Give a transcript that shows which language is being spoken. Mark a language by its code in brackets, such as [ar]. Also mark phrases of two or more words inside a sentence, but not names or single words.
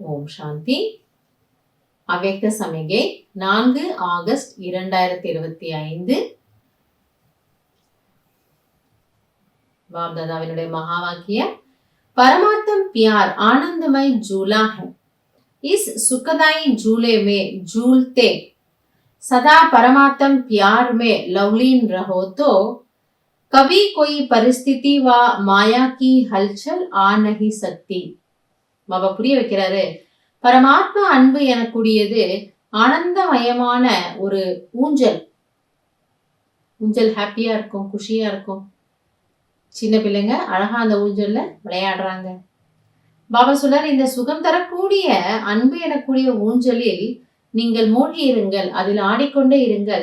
[ta] சாந்தி. அவ்யக்த சமிகை 4 ஆகஸ்ட் 2025. बाप दादाविनुடைய மகா வாக்கியம். [hi] परमात्म प्यार आनंदमय झूला है। इस सुखदायी झूले में झूलते सदा परमात्म प्यार में लवलीन रहो तो कभी कोई परिस्थिति व माया की हलचल आ नहीं सकती. [ta] பாபா புரிய வைக்கிறாரு, பரமாத்மா அன்பு எனக்கூடியது ஆனந்தமயமான ஒரு ஊஞ்சல். ஊஞ்சல் ஹாப்பியா இருக்கும், குஷியா இருக்கும். சின்ன பிள்ளைங்க அழகா அந்த ஊஞ்சல்ல விளையாடுறாங்க. பாபா சொல்றாரு, இந்த சுகம் தரக்கூடிய அன்பு எனக்கூடிய ஊஞ்சலில் நீங்கள் மூழ்கி இருங்கள், அதில் ஆடிக்கொண்டே இருங்கள்.